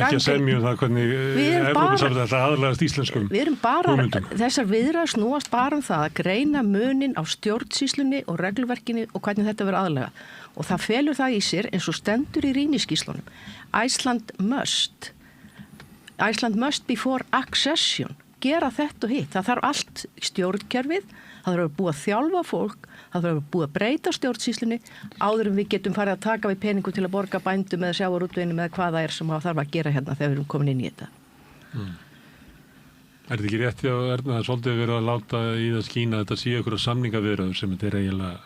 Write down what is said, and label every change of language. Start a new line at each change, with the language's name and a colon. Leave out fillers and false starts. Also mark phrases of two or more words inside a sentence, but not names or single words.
Icelandic: Við erum ekki að semja það hvernig Evrópusambandsins ætla að aðlagast íslenskum hugmyndum. Við erum bara, þessar viðræður snúast bara það að greina munin á stjórnsýslunni og regluverkinni og hvernig þetta verður aðlagað. Og það felur það í sér eins og stendur í rýniskýrslunum.
English: Iceland must before accession,
Icelandic: gera þetta og hitt. Það þarf allt stjórnkerfið, það þarf að búa að þjálfa fólk, það þarf að búa að breyta stjórnsýslunni áður en við getum farið að taka við peningum til að borga bændum eða sjávarútveginum eða hvað það sem það þarf að gera hérna þegar við erum komin inn í þetta. Er þetta ekki rétt hjá Erna að svolítið verið að láta í það skína að þetta sé ykkur samningaviðræður sem þetta eiginlega...